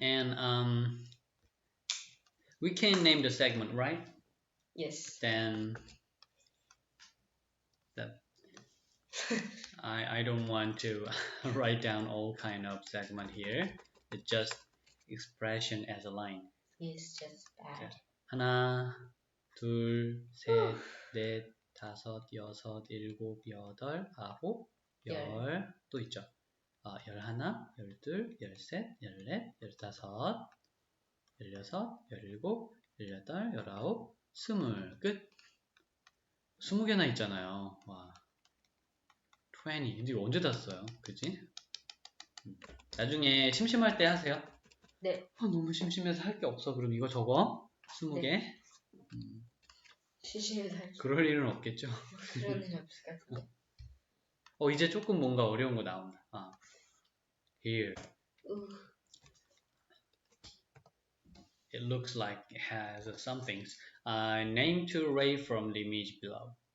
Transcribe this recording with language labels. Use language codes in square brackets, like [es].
[en] And we can name the segment, right? Yes. Then that I don't want to write down all kind of segment here. It's just expression as a line. It's just bad. [ko] 자, 하나, 둘, 셋, 넷, 다섯, 여섯, 일곱, 여덟, 아홉, 열, 또 있죠. 열하나, 열둘, 열셋, 열넷, 열다섯, 열여섯, 열일곱, 열여덟, 열아홉, 스물. 끝. 20개나 있잖아요. 와. 20. 근데 이거 언제 다 써요? 그치? 나중에 심심할 때 하세요. 네. 너무 심심해서 할 게 없어. 그럼 이거 적어. 20개? 시시할 그럴 일은 없겠죠. 그런 일 없을 것 같은데. 이제 조금 뭔가 어려운 거 나온다. [en] Here. It looks like it has some things. Name two ray from the image below.